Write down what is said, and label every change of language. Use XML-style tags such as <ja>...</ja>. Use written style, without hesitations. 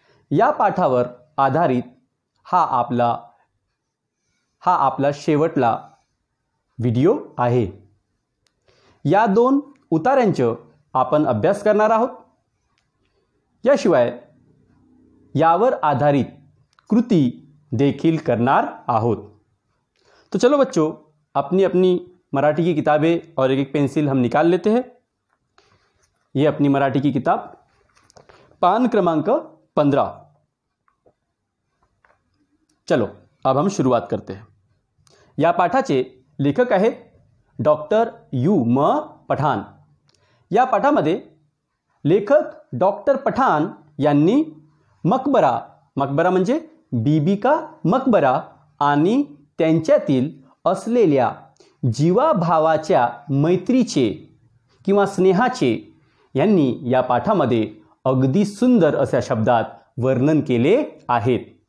<mr>या पाठावर आधारित हा आपला शेवटला व्हिडिओ आहे। या 2 उतार्यांचं आपण अभ्यास करणार आहोत। याशिवाय यावर आधारित कृती देखील करणार आहोत।</mr> <hi>तो चलो बच्चों, अपनी अपनी मराठी की किताबें और एक पेंसिल हम निकाल लेते हैं। ये अपनी मराठी की किताब</hi> <mr>पान क्रमांक 15।</mr> <hi>चलो अब हम शुरुआत करते हैं।</hi> <mr>या पाठाचे लेखक आहेत डॉक्टर यू म पठाण। या पाठामध्ये लेखक डॉक्टर पठाण यांनी मकबरा म्हणजे बीबी का मकबरा आणि त्यांच्यातील असलेल्या जीवाभावाच्या मैत्रीचे किंवा स्नेहाचे यांनी या पाठामध्ये अगदी सुंदर अशा शब्दात वर्णन केले आहेत।</mr>